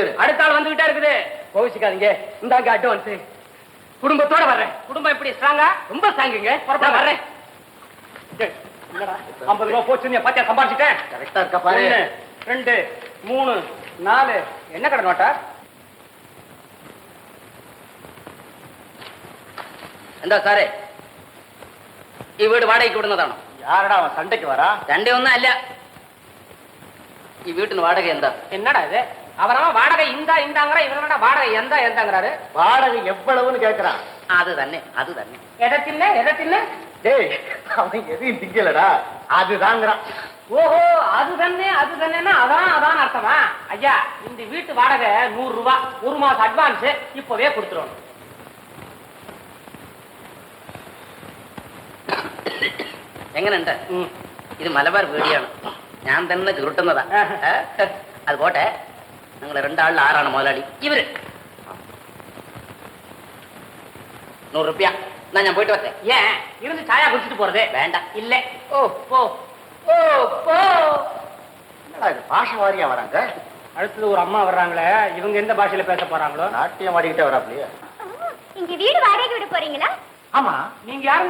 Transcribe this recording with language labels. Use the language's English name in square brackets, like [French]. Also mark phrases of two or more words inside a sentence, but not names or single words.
[Tamil] அடுத்த ஆள் வந்துகிட்டே இருக்குது. கோவிச்சுக்காதீங்க, இந்தாங்க அட்வான்ஸ். குடும்பத்தோட வர்றேன். குடும்பம் எப்படி ஸ்ட்ராங்கா? ரொம்ப ஸ்ட்ராங்குங்க. வர்றேன். 50 ரூபாய் போச்சு, பாத்தியா சம்பாதிச்சுட்டேன். கரெக்டா இருக்கா பாரு. 1 2 3 4. என்ன கடை நோட்டா? [Malayalam] എന്താ സാറേ, ഈ വീട് വാടകയ്ക്ക് വിടുന്നതാണോ? [Tamil] யாரடா அவன் சண்டைக்கு வரா? [Malayalam] രണ്ടേ ഒന്നും അല്ല. ഈ വീട്ടിന് വാടക എന്താ? എന്നടാ ഇത്? [Tamil] அவரவன் வாடகை இந்தாங்கிற, இவனோட வாடகை எந்தாங்கிறாரு. வாடகை எவ்வளவுன்னு கேக்குறான். [Malayalam] അതു തന്നെ. എതത്തില്ല [Tamil] டேய், அவன் எதையும் திங்கலடா, அதுதாங்கிறான். ஓஹோ, அது தண்ணேன்னா அதான் அர்த்தமா? ஐயா, இந்த வீட்டு வாடகை 100 ரூபாய், 1 மாசம் அட்வான்ஸ் இப்பவே கொடுத்துருவோம். [Malayalam] എങ്ങനെയുണ്ട്? ഇത് മലബാർ വീടിയാണ്, ഞാൻ തന്നെ ചുരുട്ടുന്നതാ. അത് പോട്ടെ, നിങ്ങൾ 2 ആളിൽ ആരാണ് മുതലാളി? ഇവര്. 100 രൂപ. എന്നാ ഞാൻ പോയിട്ട് വരട്ടെ. [Tamil] ஏன் இருந்து சாயா குடிச்சிட்டு போறதே? வேண்டாம். இல்ல. ஓ போ ஓ போ. என்னடா இது பாஷை வாரியா வராங்க? அடுத்தது ஒரு அம்மா வர்றாங்களே, இவங்க எந்த பாஷையில பேச போறாங்களோ? நாட்டியம் ஆடிக்கிட்டே வராப்லையே. இங்க வீடு வாடகைக்கு விட போறீங்களா? ஆமா. நீங்க யாருங்க?